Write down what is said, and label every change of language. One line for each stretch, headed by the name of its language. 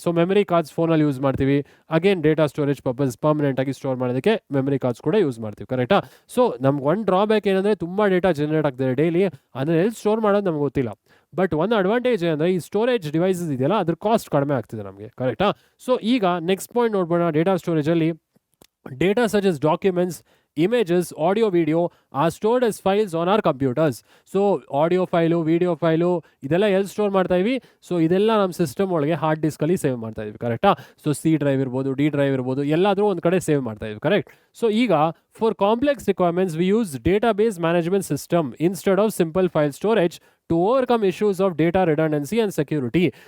Kannada: So memory cards ಫೋನಲ್ಲಿ use ಮಾಡ್ತೀವಿ. Again data storage purpose ಪರ್ಮನೆಂಟಾಗಿ store ಮಾಡೋದಕ್ಕೆ ಮೆಮರಿ ಕಾರ್ಡ್ಸ್ ಕೂಡ ಯೂಸ್ ಮಾಡ್ತೀವಿ, ಕರೆಕ್ಟಾ? ಸೊ ನಮ್ಗೆ ಒಂದು ಡ್ರಾಬ್ಯಾಕ್ ಏನಂದರೆ ತುಂಬ ಡೇಟಾ ಜನರೇಟ್ ಆಗ್ತಿದೆ ಡೈಲಿ, ಅದನ್ನ ಎಲ್ಲಿ ಸ್ಟೋರ್ ಮಾಡೋದು ನಮ್ಗೆ ಗೊತ್ತಿಲ್ಲ. ಬಟ್ ಒಂದು ಅಡ್ವಾಂಟೇಜ್ ಏನಂದರೆ ಈ ಸ್ಟೋರೇಜ್ ಡಿವೈಸಸ್ ಇದೆಯಲ್ಲ ಅದ್ರ ಕಾಸ್ಟ್ ಕಡಿಮೆ ಆಗ್ತಿದೆ ನಮಗೆ, ಕರೆಕ್ಟಾ? ಸೊ ಈಗ next point ನೋಡ್ಬೋಣ. Data ಸ್ಟೋರೇಜಲ್ಲಿ
English: Data such as documents, images, audio, video are stored as files on our computers.
Kannada: So audio file, video file ಇದೆಲ್ಲ ಎಲ್ಲಿ ಸ್ಟೋರ್ ಮಾಡ್ತಾ ಇವಿ? ಸೊ ಇದೆಲ್ಲ ನಮ್ಮ ಸಿಸ್ಟಮ್ ಒಳಗೆ ಹಾರ್ಡ್ ಡಿಸ್ಕಲ್ಲಿ ಸೇವ್ ಮಾಡ್ತಾ ಇದ್ವಿ, ಕರೆಕ್ಟಾ? ಸೊ C ಡ್ರೈವ್ ಇರ್ಬೋದು, D ಡ್ರೈವ್ ಇರ್ಬೋದು, ಎಲ್ಲಾದರೂ ಒಂದು ಕಡೆ ಸೇವ್ ಮಾಡ್ತಾ ಇದ್ವಿ, ಕರೆಕ್ಟ್?
English: So ಈಗ for complex requirements we use database management system instead of simple file storage to overcome issues of data redundancy and security.